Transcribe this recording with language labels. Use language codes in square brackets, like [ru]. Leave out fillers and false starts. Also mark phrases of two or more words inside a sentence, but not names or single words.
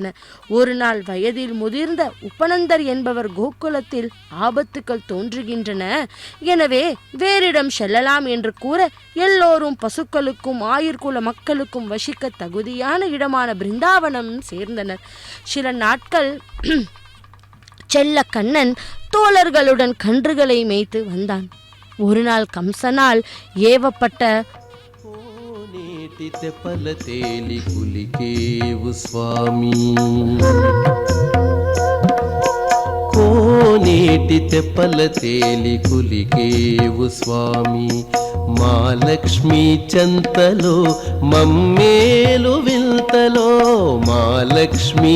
[ta] ஒரு நாள் வயதில் முதிர்ந்த உபநந்தர் என்பவர் கோகுலத்தில் ஆபத்துக்கள் தோன்றுகின்றன, எனவே வேறிடம் செல்லலாம் என்று கூற எல்லோரும் பசுக்களுக்கும் ஆயுர்குல மக்களுக்கும் வசிக்க தகுதியான இடமான பிருந்தாவனம் சேர்ந்தனர். சில நாட்கள் செல்ல கண்ணன் தோழர்களுடன் கன்றுகளை மேய்த்து வந்தான். ஒரு நாள் கம்சனால் ஏவப்பட்ட [te] తెప్పల తేలి కులికేవు స్వామి, కోనేటి తెప్పల తేలి కులికేవు స్వామి, మా లక్ష్మీ చంతలో మమ్మేలు విల్తలో, మా లక్ష్మీ